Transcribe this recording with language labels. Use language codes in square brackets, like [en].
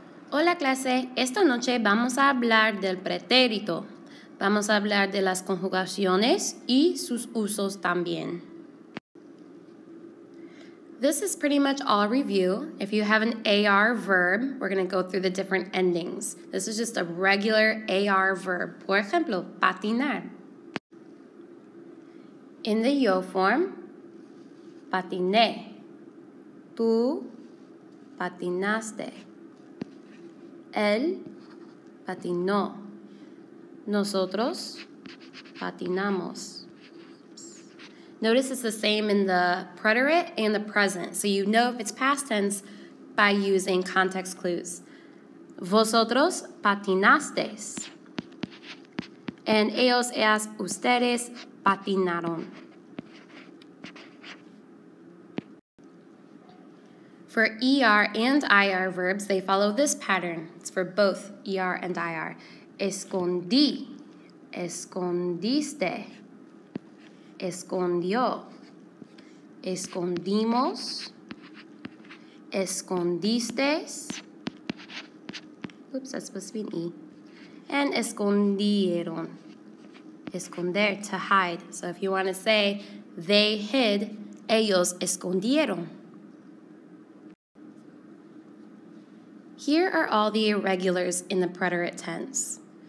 [es] Hola clase, esta noche vamos a hablar del pretérito. Vamos a hablar de las conjugaciones y sus usos también. [en] This is pretty much all review. If you have an AR verb, we're going to go through the different endings. This is just a regular AR verb. [es] Por ejemplo, patinar. [en] In the yo form, patiné. [es] Tú patinaste. Él patinó. Nosotros patinamos. [en] Notice it's the same in the preterite and the present, so you know if it's past tense by using context clues. [es] Vosotros patinasteis. And ellos, ellas, ustedes patinaron. [en] For ER and IR verbs, they follow this pattern. It's for both ER and IR. [es] Escondí, escondiste, escondió, escondimos, escondisteis. [en] Oops, that's supposed to be an E. And escondieron. Esconder, to hide. So if you want to say they hid, [es] ellos escondieron. [en] Here are all the irregulars in the preterite tense.